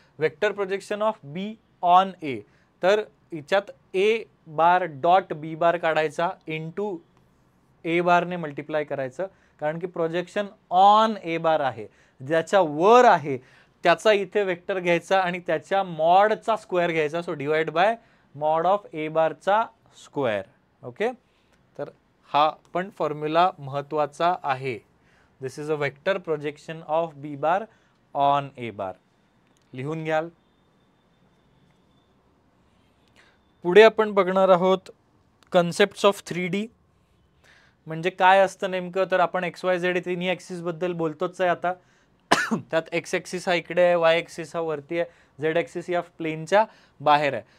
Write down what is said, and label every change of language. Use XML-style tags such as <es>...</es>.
<en>vector projection of B on A,</en> <mr>तर याच्यात ए बार dot B bar काढायचा इंटू ए बारने मल्टिप्लाय करायचं, कारण की प्रोजेक्शन ऑन ए बार आहे, ज्याच्या वर आहे त्याचा इथे वेक्टर घ्यायचा आणि त्याच्या मॉडचा स्क्वेअर घ्यायचा.</mr> <en>So divide by mod of A बारचा square.</en> <mr>ओके, तर हा पण फॉर्म्युला महत्वाचा आहे.</mr> <en>This is a vector projection of B bar on A bar.</en> <mr>लिहून घ्याल. पुढे आपण बघणार आहोत कन्सेप्ट्स ऑफ 3D. म्हणजे काय असतं नेमकं, तर आपण एक्स वाय झेड तिन्ही ॲक्सिस बद्दल बोलतोच आहे आता. त्यात एक्स ॲक्सिस हा इकडे आहे, वाय ॲक्सिस हा वरती आहे, झेड ॲक्सिस या प्लेनच्या बाहेर आहे.</mr>